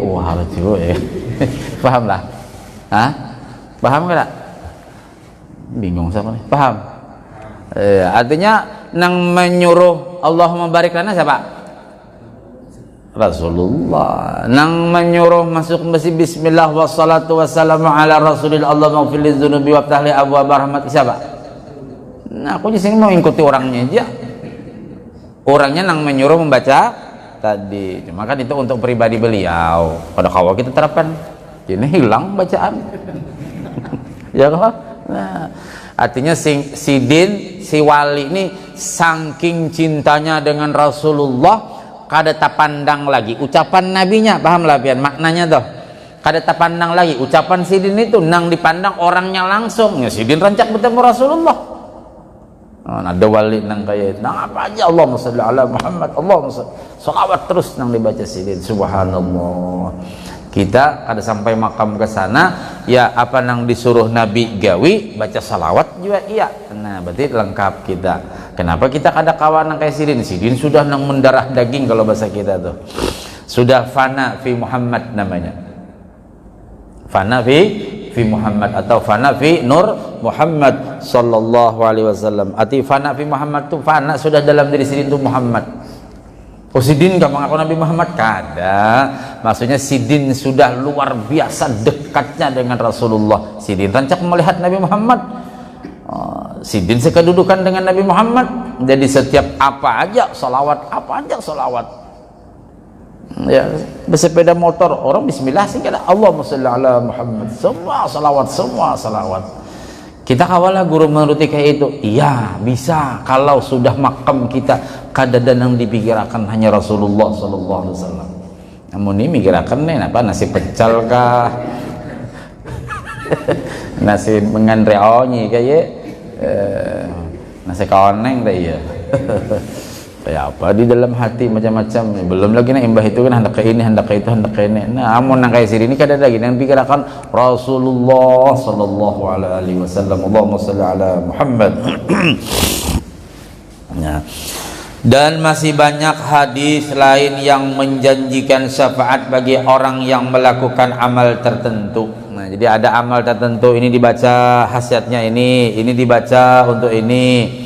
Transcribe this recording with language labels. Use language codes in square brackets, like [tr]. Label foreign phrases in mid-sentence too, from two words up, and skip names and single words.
[bjn] Wah lucu ya. Paham lah? Hah? Paham enggak? Bingung sama nih. Paham? Artinya nang menyuruh [ar] اللهم بارك لنا [bjn] siapa? Rasulullah. Nang menyuruh masuk masjid [ar] بسم الله والصلاة والسلام على رسول الله اللهم اغفر لي ذنوبي وافتح لي أبواب رحمة [bjn] siapa? Nah, aku di sini mau ikuti orangnya aja. Orangnya nang menyuruh membaca tadi. Cuma kan itu untuk pribadi beliau. Pada kawal kita terapkan. Ini hilang bacaan. Ya kan? Nah, artinya si din, si wali ini saking cintanya dengan Rasulullah kada tapandang lagi ucapan nabinya, paham lah pian maknanya tuh. Kada tapandang lagi ucapan si din itu nang dipandang orangnya langsung. Ya si din rancak bertemu Rasulullah. Ada wali nang kayak nang apa aja [ar] اللهم صل على محمد, [bjn] Allahumma sholawat terus nang dibaca si din. Subhanallah. Kita kada sampai makam ke sana, ya apa nang disuruh Nabi gawi baca salawat juga iya. Nah, berarti lengkap kita. Kenapa kita kada kawan nang kayak sidin? Sidin sudah nang mendarah daging kalau bahasa kita tuh. Sudah [ar] فناء في محمد [bjn] namanya. [ar] فناء في محمد [bjn] atau [ar] فناء في نور محمد صلى الله عليه وسلم. [bjn] Arti [ar] فناء في محمد [bjn] tuh fana sudah dalam diri sidin tuh Muhammad. Oh sidin gak mengaku Nabi Muhammad? Kada. Maksudnya sidin sudah luar biasa dekatnya dengan Rasulullah. Sidin rancak melihat Nabi Muhammad. Sidin sekedudukan dengan Nabi Muhammad. Jadi setiap apa aja salawat, apa aja salawat. Ya, bersepeda motor orang bismillah sih kada [ar] اللهم صل على محمد. [bjn] Semua salawat. Kita kawalah guru menuruti kayak itu. Iya bisa kalau sudah makam kita kada yang dipikirkan hanya Rasulullah [ar] صلى الله عليه وسلم. [bjn] Namun ini mikirakan nih apa nasi pecel kah? Nasi mengan reonyi kayak nasi koneng dah ya. Kayak apa di dalam hati macam-macam. Belum lagi nah imbah itu kan hendak ke ini, hendak ke itu, hendak ke ini. Nah, amun nang kayak sini kada lagi yang pikirkan Rasulullah [ar] صلى الله عليه وسلم. اللهم صل على محمد. [id] Nah, dan masih banyak hadis lain yang menjanjikan syafaat bagi orang yang melakukan amal tertentu. Nah, jadi ada amal tertentu ini dibaca khasiatnya ini dibaca untuk ini.